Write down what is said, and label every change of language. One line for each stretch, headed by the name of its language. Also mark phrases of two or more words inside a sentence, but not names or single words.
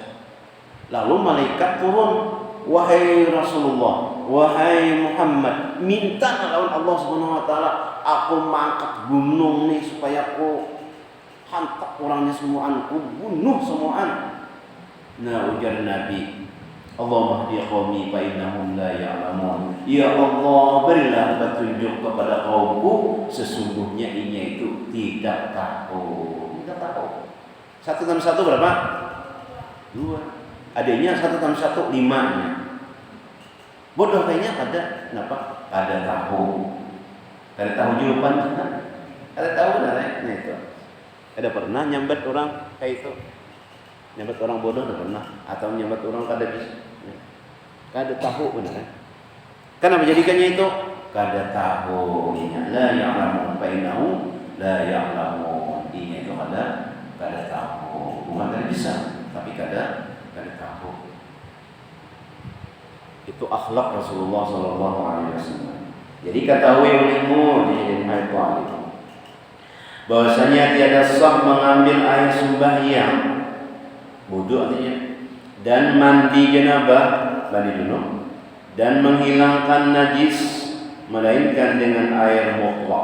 Banjar: Lalu malaikat turun, wahai Rasulullah, wahai Muhammad, minta lawan Allah
Arabic: سبحانه وتعالى,
Banjar: aku mangkat gunung nih supaya aku hantak orangnya semuaan, aku bunuh semuaan. Nah ujar Nabi,
Arabic: اللهم اهد قومي فإنهم لا يعلمون.
Indonesian: Ya Allah, berilah petunjuk kepada kaumku, sesungguhnya inya itu tidak tahu. Tidak tahu. 1 tambah 1 berapa? 2.
Banjar: Adanya 1 tambah 1 5-nya. Bodoh kayaknya kada,
Indonesian: kenapa?
Banjar: Kada tahu. Kada tahu jawaban. Kada tahu benar ya? Nah itu. Ada pernah nyambat orang kayak itu? Nyambat orang bodoh ada pernah? Atau nyambat orang kada bisa? Kada tahu benar.
Indonesian: Kenapa menjadikannya itu?
Banjar: Kada tahu.
Arabic: لا يعلم بينه لا يعلم.
Banjar: Ini itu kada tahu. Bukan kada bisa, tapi kada tahu.
Indonesian: Itu akhlak Rasulullah
Arabic: صلى الله عليه وسلم.
Indonesian: Jadi ketahui olehmu di ayat itu bahwasanya tiada sah mengambil air sembahyang, wudu artinya, dan mandi janabah, mandi junub, dan menghilangkan najis melainkan dengan air mutlak.